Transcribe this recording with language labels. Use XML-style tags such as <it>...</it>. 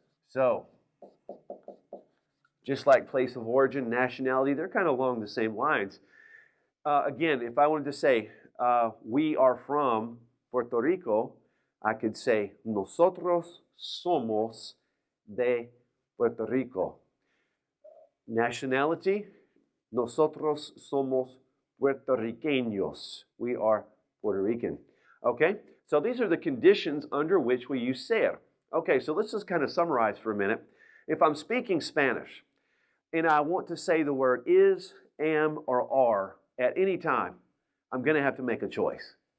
<en>So, just like place of origin, nationality, they're kind of along the same lines. Again, if I wanted to say, we are from Puerto Rico, I could say,</en> <es>nosotros somos de Puerto Rico. Nationality, nosotros somos Puertorriqueños.</es> <en>We are Puerto Rican. Okay, so these are the conditions under which we use ser. Okay, so let's just kind of summarize for a minute. If I'm speaking Spanish and I want to say the word is, am, or are at any time, I'm going to have to make a choice.</en>